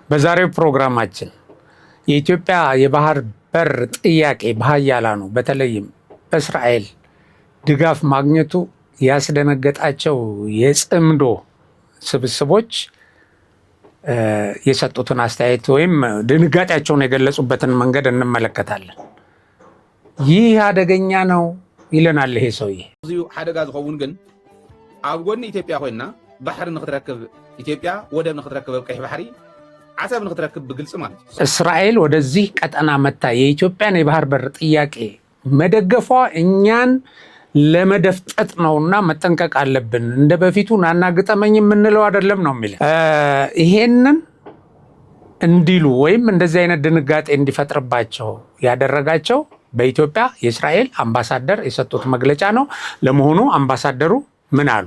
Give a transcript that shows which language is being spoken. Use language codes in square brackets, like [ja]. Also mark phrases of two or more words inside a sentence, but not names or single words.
[am] በዛሬው ፕሮግራማችን የኢትዮጵያ የባህር በር ጥያቄ በኃያላኑ በተለይም በእስራኤል ድጋፍ ማግኘቱ ያስደነገጣቸው የጽምዶ ስብስቦች የሰጡትን አስተያየት ወይም ድንጋጤያቸውን የገለጹበትን መንገድ እንመለከታለን። ይህ አደገኛ ነው ይለናል ይሄ ሰውዬ። [ti] እዚሁ አደጋ ዝኸውን ግን ኣብ ጎኒ ኢትዮጵያ ኮይና ባሕሪ ንኽትረክብ ኢትዮጵያ ወደብ ንኽትረክብ ቀይሕ ባሕሪ ዓሰብ ንኽትረክብ ብግልጽ [am] ማለት ነው። እስራኤል ወደዚህ ቀጠና መታ የኢትዮጵያን የባህር በር ጥያቄ መደገፏ እኛን ለመደፍጠጥ ነውና መጠንቀቅ አለብን። እንደ በፊቱ ናና ግጠመኝ የምንለው አይደለም ነው የሚለው። ይሄንን እንዲሉ ወይም እንደዚህ አይነት ድንጋጤ እንዲፈጥርባቸው ያደረጋቸው በኢትዮጵያ የእስራኤል አምባሳደር የሰጡት መግለጫ ነው። ለመሆኑ አምባሳደሩ ምን አሉ?